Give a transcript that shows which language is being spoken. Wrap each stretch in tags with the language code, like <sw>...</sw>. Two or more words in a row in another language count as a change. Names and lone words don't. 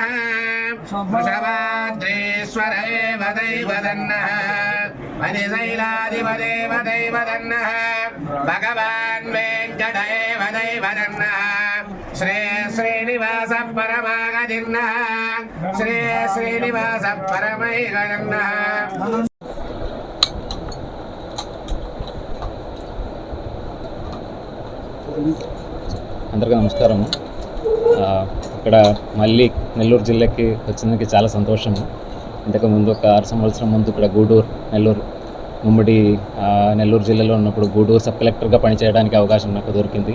<sa>वृषभाद्रेश्वर एव दैवदन्नः मणिशैलाधिपदेव दैवदन्नः भगवान् वेङ्कट एव दैवदन्नः श्री श्रीनिवासः परमागतिर्नः श्री श्रीनिवासः परमैगतिर्नः।</sa> <te>అందరికీ నమస్కారము. ఇక్కడ మళ్ళీ నెల్లూరు జిల్లాకి వచ్చినందుకు చాలా సంతోషము. ఇంతకుముందు ఒక 6 సంవత్సరం ముందు ఇక్కడ గూడూరు నెల్లూరు ఉమ్మడి నెల్లూరు జిల్లాలో ఉన్నప్పుడు గూడూరు సబ్ కలెక్టర్గా పనిచేయడానికి అవకాశం నాకు దొరికింది.</te>